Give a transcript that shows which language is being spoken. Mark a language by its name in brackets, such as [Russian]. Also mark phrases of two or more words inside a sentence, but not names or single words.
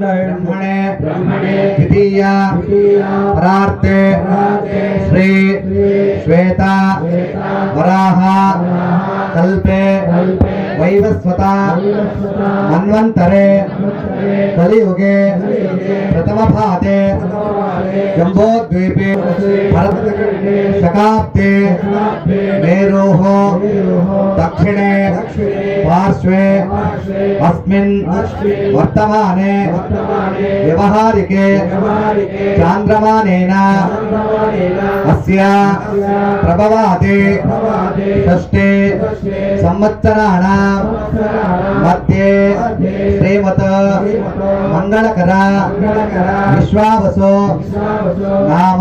[Sanskrit] ಬ್ರಹ್ಮಣೆ ದ್ವಿತೀಯ ಪರಾರ್ತೆ ಶ್ರೀ ಶ್ವೇತ ವರಾಹ ಕಲ್ಪೆ ವೈವಸ್ವತ ಮನ್ವಂತರೆ ಕಲಿಯುಗೆ ಪ್ರಥಮ ಭಾತೆ ಜಂಬೋದ್ವೀಪೆ ಶಕಾಬ್ದೆ ಮೇರೋಃ ದಕ್ಷಿಣೆ ಪಾರ್ಶ್ವೆ ಅಸ್ಮಿನ್ वर्तमाने व्यवहारिके चान्द्रमानेन अस्य प्रभवाति षष्ठे संवत्सराणां मध्ये श्रीमत् मंगलकर विश्वावसु नाम